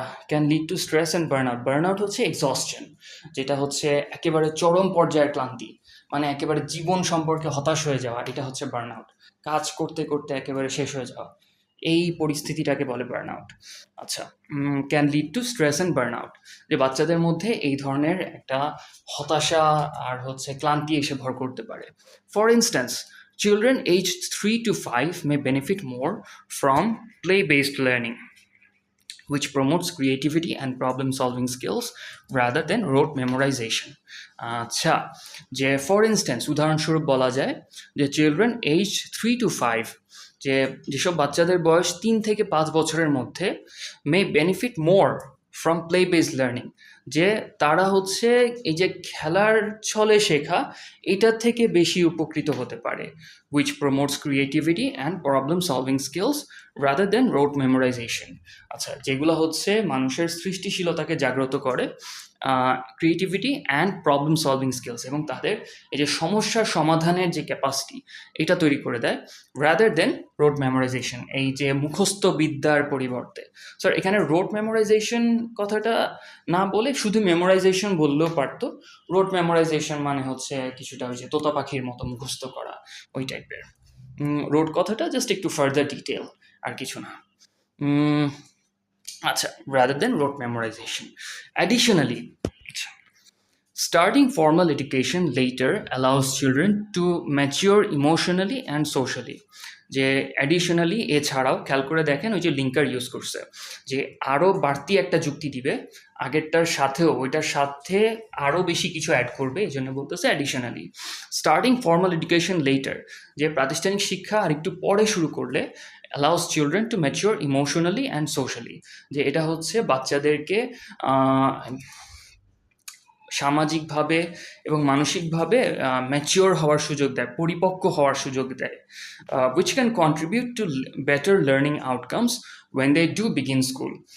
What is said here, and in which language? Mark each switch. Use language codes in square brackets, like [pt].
[en] Can lead to stress and burn out. [bn] Burn out হচ্ছে এক্সস্টন, যেটা হচ্ছে একেবারে চরম পর্যায়ের ক্লান্তি, মানে একেবারে জীবন সম্পর্কে হতাশ হয়ে যাওয়া, এটা হচ্ছে বার্ন আউট। কাজ করতে করতে একেবারে শেষ হয়ে যাওয়া, এই পরিস্থিতিটাকে বলে বার্ন আউট। আচ্ছা, [en] can lead to stress and burn out, [bn] যে বাচ্চাদের মধ্যে এই ধরনের একটা হতাশা আর হচ্ছে ক্লান্তি এসে ভর করতে পারে। [en] For instance, children aged 3 to 5 may benefit more from play-based learning, which promotes creativity and problem-solving skills rather than rote memorization. [bn] আচ্ছা, যে ফর ইনস্ট্যান্স উদাহরণস্বরূপ বলা যায় যে [en] children age 3 to 5, [bn] যেসব বাচ্চাদের বয়স 3 থেকে 5 বছরের মধ্যে [en] may benefit more from play based learning, [bn] যে তারা হচ্ছে এই যে খেলার ছলে শেখা, এটার থেকে বেশি উপকৃত হতে পারে। [en] which promotes creativity and problem solving skills rather than rote memorization. [bn] আচ্ছা, যেগুলো হচ্ছে মানুষের সৃষ্টিশীলতাকে জাগ্রত করে, [en] creativity and problem solving skills, [bn] এবং তাদের এই যে সমস্যার সমাধানের যে ক্যাপাসিটি, এটা তৈরি করে দেয়, [en] rather than rote memorization, [bn] এই যে মুখস্থ বিদ্যার পরিবর্তে। স্যার এখানে রোড মেমোরাইজেশন কথাটা না বলে শুধু মেমোরাইজেশন বললেও পারতো। রোড মেমোরাইজেশন মানে হচ্ছে কিছুটা ওই যে তোতা পাখির মতো মুখস্থ করা, ওই টাইপের। রোড কথাটা জাস্ট একটু ফার্দার ডিটেল, আর কিছু না। [en] আচ্ছা, rather than rote memorization. Additionally, starting formal education later allows children to mature emotionally and socially. [bn] যে অ্যাডিশনালি, এছাড়াও খেয়াল করে দেখেন ওই যে লিঙ্কার ইউজ করছে, যে আরও বাড়তি একটা যুক্তি দিবে আগেরটার সাথেও, ওইটার সাথে আরও বেশি কিছু অ্যাড করবে, এই জন্য বলতেছে additionally. [en] starting formal education later, [bn] যে প্রাতিষ্ঠানিক শিক্ষা আর একটু পরে শুরু করলে, [en] allows children to mature emotionally and socially, [bn] যে এটা হচ্ছে বাচ্চাদেরকে সামাজিকভাবে এবং মানসিকভাবে ম্যাচিওর হওয়ার সুযোগ দেয়, [en] পরিপক্ক হওয়ার সুযোগ দেয়, which can contribute to better learning outcomes when they do begin school.